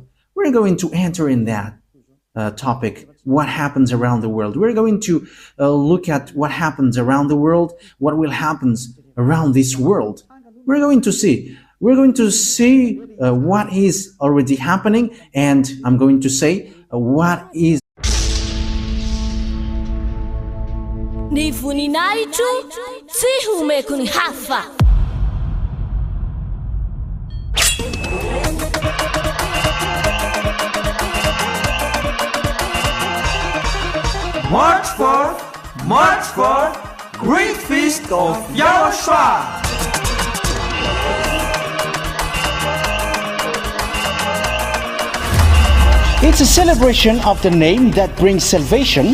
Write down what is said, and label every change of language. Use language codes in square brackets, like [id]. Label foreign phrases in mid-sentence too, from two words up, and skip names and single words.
[en] We're going to enter in that topic, what happens around the world. We're going to look at what happens around the world, what will happen around this world. We're going to see what is already happening, and I'm going to say what is. [mg] Ny voninahitro tsy homeko ny hafa. [en] March forth, great feast of YAHOSHUAH. It's a celebration of the name that brings salvation,